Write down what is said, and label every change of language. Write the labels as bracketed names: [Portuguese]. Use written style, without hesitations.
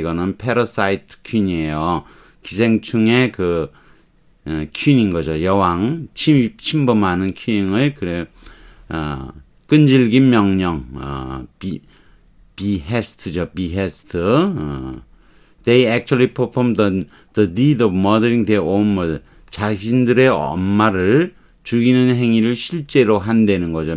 [Korean] 이거는 패러사이트 퀸이에요. 기생충의 그 퀸인 거죠. 여왕 침범하는 퀸을 끈질긴 명령 behest죠. [English] behest. They actually perform the deed of murdering their own mother. [Korean] 자신들의 엄마를 죽이는 행위를 실제로 한다는 거죠.